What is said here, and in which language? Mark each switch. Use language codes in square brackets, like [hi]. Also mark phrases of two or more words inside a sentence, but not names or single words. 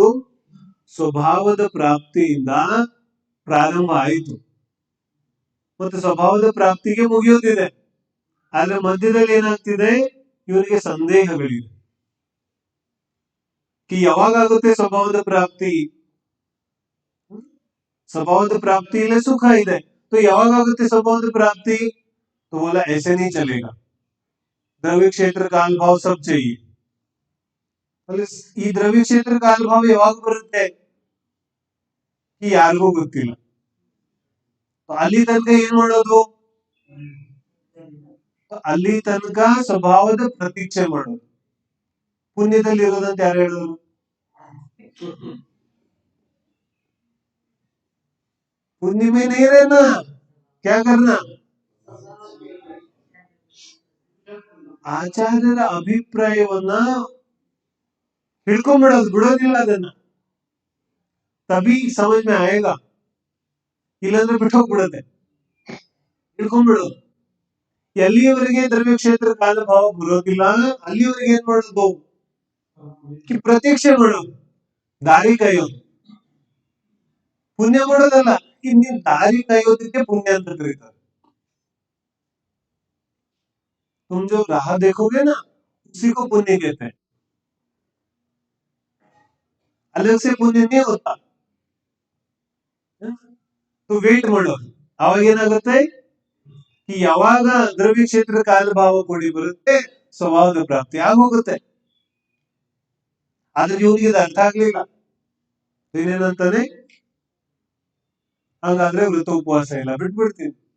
[kn] ಸ್ವಭಾವದ ಪ್ರಾಪ್ತಿಯಿಂದ ಪ್ರಾರಂಭ ಆಯಿತು, ಮತ್ತು ಸ್ವಭಾವದ ಪ್ರಾಪ್ತಿಗೆ ಮುಗಿಯೋದಿದೆ. ಆದ್ರೆ ಮಧ್ಯದಲ್ಲಿ ಏನಾಗ್ತಿದೆ? ಇವರಿಗೆ ಸಂದೇಹಗಳಿದೆ. ಯಾವಾಗ ಆಗುತ್ತೆ ಸ್ವಭಾವದ ಪ್ರಾಪ್ತಿ? [hi] स्वभाव प्राप्ति ले सुख ಇದೆ. [kn] तो ಯಾವಾಗ ಆಗುತ್ತೆ स्वभाव प्राप्ति? [hi] तो बोला ऐसे नहीं चलेगा, द्रव्य क्षेत्र काल भाव सब चाहिए. [kn] ಈ ದ್ರವ್ಯ ಕ್ಷೇತ್ರ ಕಾಲ ಭಾವ ಯಾವಾಗ ಬರುತ್ತೆ? ಯಾರಿಗೂ ಗೊತ್ತಿಲ್ಲ. ಅಲ್ಲಿ ತನಕ ಏನ್ ಮಾಡೋದು? ಅಲ್ಲಿ ತನಕ ಸ್ವಭಾವದ ಪ್ರತೀಕ್ಷೆ ಮಾಡೋದು. ಪುಣ್ಯದಲ್ಲಿ ಇರೋದಂತ ಯಾರು ಹೇಳೋದು? [hi] पुण्य में नहीं रहना, क्या करना? [kn] ಆಚಾರ್ಯರ ಅಭಿಪ್ರಾಯವನ್ನ ಹಿಡ್ಕೊಂಡ್ಬಿಡೋದು, ಬಿಡೋದಿಲ್ಲ ಅದನ್ನ. [hi] तभी समझ में आएगा, [kn] ಇಲ್ಲಾಂದ್ರೆ ಬಿಟ್ಟೋಗ್ಬಿಡುತ್ತೆ. ಹಿಡ್ಕೊಂಡ್ಬಿಡೋದು. ಎಲ್ಲಿಯವರೆಗೆ ದ್ರವ್ಯ ಕ್ಷೇತ್ರ ಕಾಲ ಭಾವ ಬರೋದಿಲ್ಲ ಅಲ್ಲಿವರೆಗೆ ಏನ್ ಮಾಡೋದು? ಪ್ರತೀಕ್ಷೆ ಮಾಡೋದು, ದಾರಿ ಕಾಯೋದು. ಪುಣ್ಯ ಮಾಡೋದಲ್ಲ, ಇನ್ನು ದಾರಿ ಕಾಯೋದಕ್ಕೆ ಪುಣ್ಯ ಅಂತ ಕರೀತಾರೆ. [hi] तुम जो राह देखोगे ना, उसी को पुण्य कहते हैं. अलग से पुण्य नहीं होता. [kn] तो ವೇಟ್ ಮಾಡೋದು. ಅವಾಗ ಏನಾಗುತ್ತೆ? ಯಾವಾಗ ದ್ರವ್ಯ ಕ್ಷೇತ್ರ ಕಾಲ ಭಾವ ಕೂಡಿ ಬರುತ್ತೆ, ಸ್ವಭಾವದ ಪ್ರಾಪ್ತಿ ಆಗೋಗುತ್ತೆ. ಆದ್ರೆ ಇವನಿಗೆ ಇದು ಅರ್ಥ ಆಗ್ಲಿಲ್ಲ. ಏನೇನಂತಾನೆ? ಹಂಗಾದ್ರೆ ವೃತ ಉಪವಾಸ ಇಲ್ಲ, ಬಿಟ್ಬಿಡ್ತೀನಿ.